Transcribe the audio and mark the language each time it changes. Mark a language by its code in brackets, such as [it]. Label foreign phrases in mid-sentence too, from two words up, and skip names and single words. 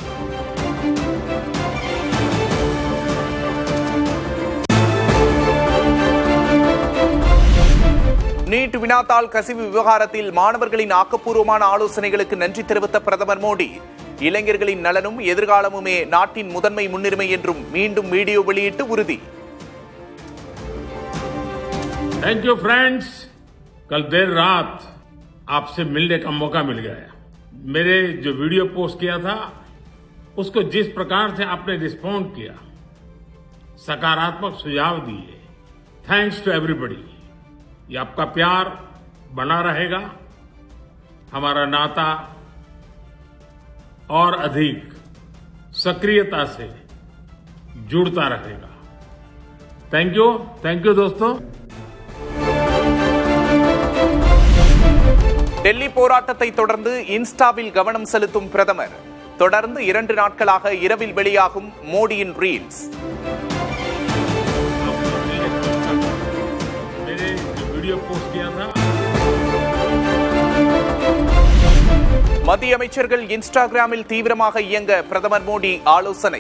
[ta] நீட் வினாத்தாள் கசிவு விவகாரத்தில் மாணவர்களின் ஆக்கப்பூர்வமான ஆலோசனைகளுக்கு நன்றி தெரிவித்த பிரதமர் மோடி, இளைஞர்களின் நலனும் எதிர்காலமுமே நாட்டின் முதன்மை முன்னுரிமை என்றும் மீண்டும் வீடியோ வெளியிட்டு உறுதி. [en] Thank you friends. [hi] कल देर रात आपसे मिलने का मौका मिल गया। मेरे जो वीडियो पोस्ट किया था उसको जिस प्रकार से आपने रिस्पॉन्ड किया, सकारात्मक सुझाव दिए, [en] thanks to everybody. [hi] ये आपका प्यार बना रहेगा, हमारा नाता और अधिक सक्रियता से जुड़ता रहेगा। [en] thank you [hi] दोस्तों। [ta] டெல்லி போராட்டத்தை தொடர்ந்து இன்ஸ்டாவில் கவனம் செலுத்தும் பிரதமர். தொடர்ந்து 2 நாட்களாக இரவில் வெளியாகும் மோடியின் ரீல்ஸ். மத்திய அமைச்சர்கள் இன்ஸ்டாகிராமில் தீவிரமாக இயங்க பிரதமர் மோடி ஆலோசனை.